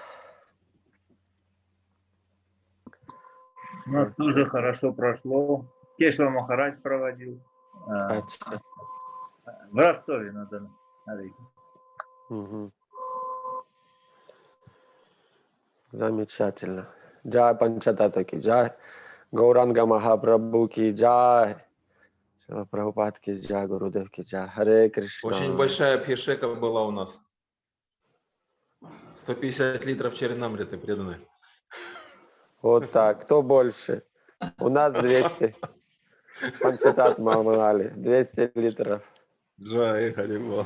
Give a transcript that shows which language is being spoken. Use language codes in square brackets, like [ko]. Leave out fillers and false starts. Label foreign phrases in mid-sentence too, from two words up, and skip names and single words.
[ru] У нас тоже хорошо прошло. Кешва Махарадж проводил. В Ростове на Дону. Угу. Замечательно. Джай Панчататта [hi] की जय. [ru] Гауранга Махапрабху [hi] की जय. [ru] Шрила Прабхупад [hi] की जय. [ru] Гурудев [hi] की जय. [sa] हरे कृष्ण. [ru] Очень большая пхишека была у нас. 150 литров черенамриты преданные. Вот так. Кто больше? У нас 200. Панчатат Мамали. 200 литров. Джай Харибол.